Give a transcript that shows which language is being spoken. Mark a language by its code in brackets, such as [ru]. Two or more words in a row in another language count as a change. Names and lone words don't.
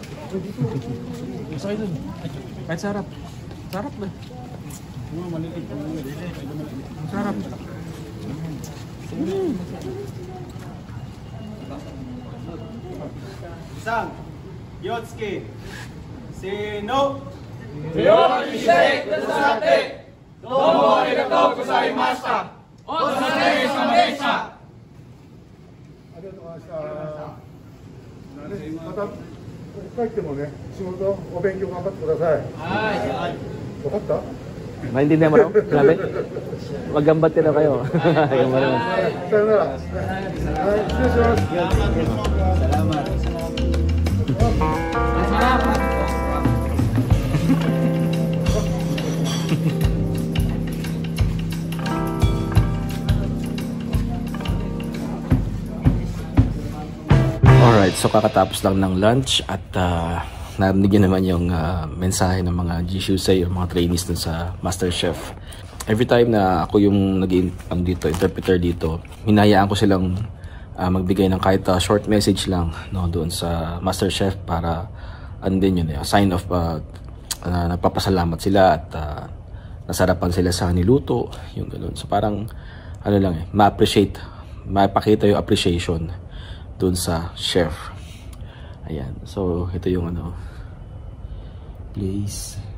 [tl] Masakay dun. Kahit sarap. Sarap ba? Sarap. Isang, Yotsuki, Seno! [ja] また帰ってもね、仕事、お勉強頑張ってください。はい。分かった？ [tl] Maintindihan mo raw? Grabe. Maggambat na kayo. Gambar naman. [ja] さよなら。はい、失礼します。 [tl] Alright, so kakatapos lang ng lunch at narinig nyo naman yung mensahe ng mga Jishusei, yung mga trainees dun sa MasterChef. Every time na ako yung interpreter dito, hinayaan ko silang magbigay ng kahit [en] short message [tl] lang, no, doon sa MasterChef para din yun, [en] a sign of [tl] nagpapasalamat sila at nasarapan sila sa niluto, yung gano'n. So parang ano lang ma-appreciate, mapakita yung appreciation doon sa chef. Ayan. So, ito yung place.